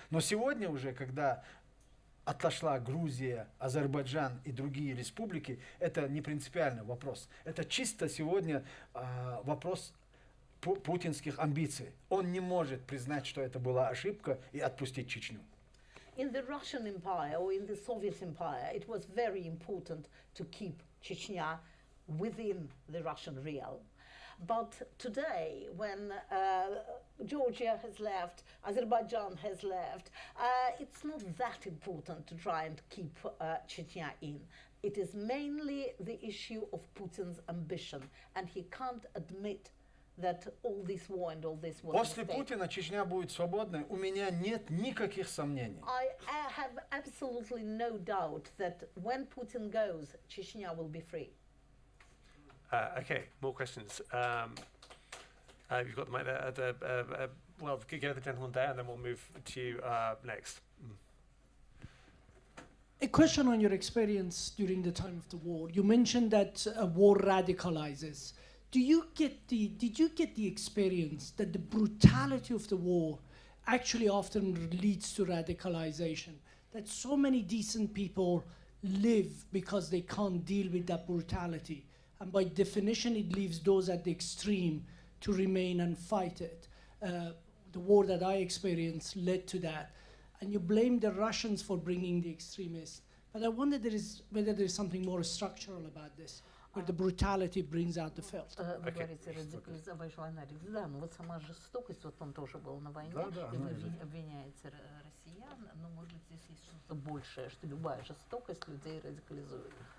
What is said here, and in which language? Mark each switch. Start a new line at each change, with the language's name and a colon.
Russian: Но сегодня уже, когда отошла Грузия, Азербайджан и другие республики, это не принципиальный вопрос. Это чисто сегодня вопрос путинских амбиций. Он не может признать, что это была ошибка и отпустить Чечню.
English: In the Russian Empire or in the Soviet Empire, it was very important to keep Chechnya within the Russian realm. But today, when Georgia has left, Azerbaijan has left, it's not that important to try and keep Chechnya in. It is mainly the issue of Putin's ambition, and he can't admit that all this war and all this was
Russian: После
English: a mistake.
Russian: Путина Чечня будет свободной. У меня нет никаких сомнений.
English: I have absolutely no doubt that when Putin goes, Chechnya will be free. Okay, more questions. You've got the mic there. Well, go to the gentleman there, and then we'll move to you next. A question on your experience during the time of the war. You mentioned that war radicalizes. Did you get the experience that the brutality of the war actually often leads to radicalization? That so many decent people live because they can't deal with that brutality. And by definition, it leaves those at the extreme to remain and fight it. The war that I experienced led to that. And you blame the Russians for bringing the extremists. But I wonder whether there is something more structural about this, where the brutality brings out the filth.
Russian: Вы говорите, радикализовать война. Да, но вот сама жестокость, вот он тоже был на войне, и вы обвиняете россиян, но, может быть, здесь есть что-то большее, что любая жестокость людей радикализует.